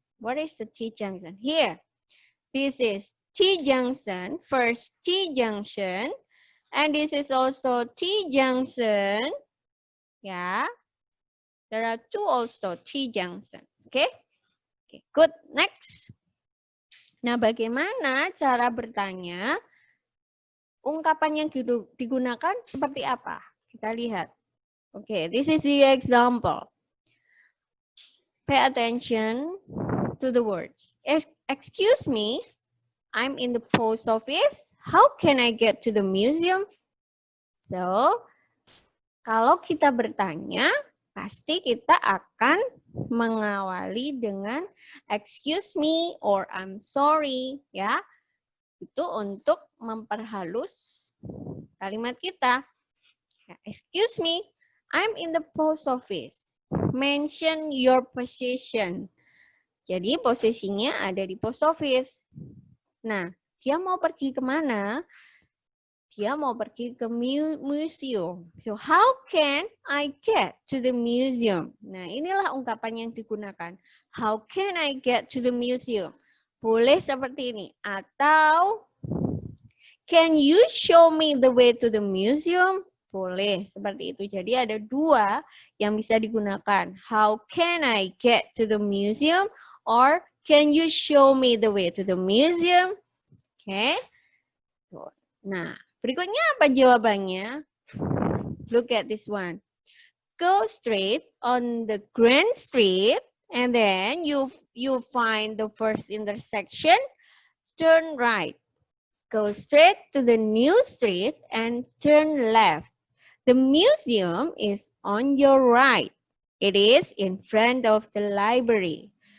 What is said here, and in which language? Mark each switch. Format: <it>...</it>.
<en>What is the T-junction? Here. This is T-junction. First T-junction. And this is also T-junction. Yeah. There are two also T-junctions. Okay. Okay. Good. Next.</en> <id>Nah, bagaimana cara bertanya? Ungkapan yang digunakan seperti apa? Kita lihat.</id> <en>Okay, this is the example. Pay attention to the words. Excuse me, I'm in the post office. How can I get to the museum? So,</en> <id>Kalau kita bertanya, pasti kita akan mengawali dengan</id> <en>excuse me or I'm sorry,</en> <id>ya. Itu untuk memperhalus kalimat kita.</id> <en>Excuse me, I'm in the post office. Mention your position.</en> <id>Jadi posisinya ada di post office. Nah, dia mau pergi kemana? Dia mau pergi ke museum.</id> <en>So, how can I get to the museum?</en> <id>Nah, inilah ungkapan yang digunakan.</id> <en>How can I get to the museum?</en> <id>Boleh seperti ini. Atau,</id> <en>can you show me the way to the museum?</en> <id>Boleh seperti itu. Jadi ada dua yang bisa digunakan.</id> <en>How can I get to the museum? Or, can you show me the way to the museum?</en> <id>Oke. Nah, berikutnya apa jawabannya?</id> <en>Look at this one. Go straight on the Grand Street and then you find the first intersection. Turn right. Go straight to the new street and turn left. The museum is on your right. It is in front of the library.</en>